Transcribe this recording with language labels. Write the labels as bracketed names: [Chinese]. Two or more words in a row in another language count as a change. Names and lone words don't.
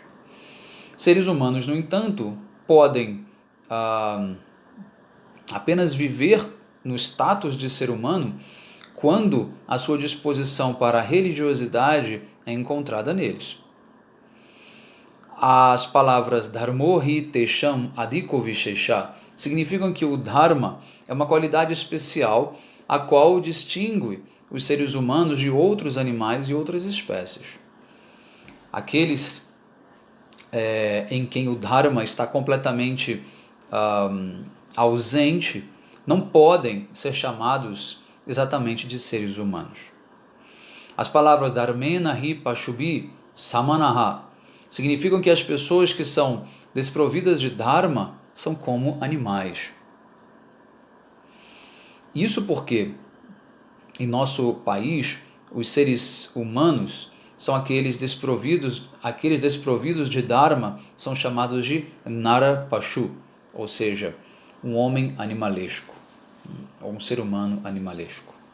[Portuguese] Seres humanos, no entanto, podem apenas viver no status de ser humano quando a sua disposição para a religiosidade é encontrada neles. As palavras [Sanskrit] धर्मो हि तेषाम् अधिको विशेष [Portuguese] significam que o Dharma é uma qualidade especial a qual distingue os seres humanos de outros animais e outras espécies. Aqueles em quem o Dharma está completamente ausente não podem ser chamados exatamente de seres humanos. As palavras [Sanskrit] धर्मेण हि पशुभि समानः [Portuguese] significam que as pessoas que são desprovidas de Dharma são como animais. Isso porque, em nosso país, os seres humanos são aqueles desprovidos de Dharma, são chamados de Narapashu, ou seja, um homem animalesco, ou um ser humano animalesco.